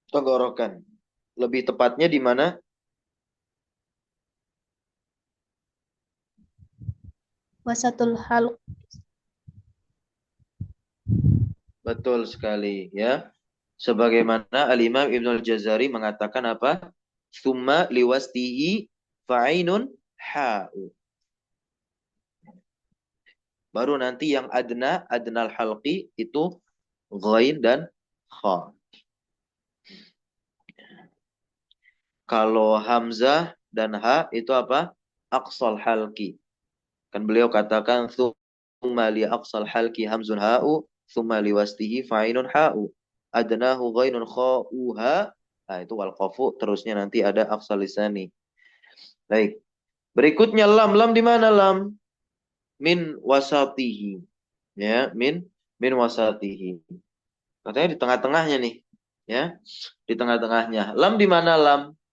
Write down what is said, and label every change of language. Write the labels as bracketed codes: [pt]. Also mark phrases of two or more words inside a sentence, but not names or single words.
[id] tenggorokan. Lebih tepatnya di mana? [ar] وسط الحلق. [id] Betul sekali ya. Sebagaimana Al-Imam Ibnul Jazari mengatakan apa? [ar] ثم لوسطه فعين حاء. [id] Baru nanti yang [ar] أدنى الحلق [id] itu ghain dan kha. Kalau hamzah dan ha itu apa? [ar] أقصى الحلق. [id] Kan beliau katakan [ar] ثم لأقصى الحلق همز هاء، ثم لوسطه فعين حاء. أدناه غين خاؤها. [id] Nah, itu wal qafu, terusnya nanti ada [ar] أقصى اللسان. [id] Baik. Berikutnya lam. Lam di mana lam? [ar] من وسطه. يا، من وسطه. [id] Katanya di tengah-tengahnya nih. Ya. Di tengah-tengahnya. Lam di mana lam?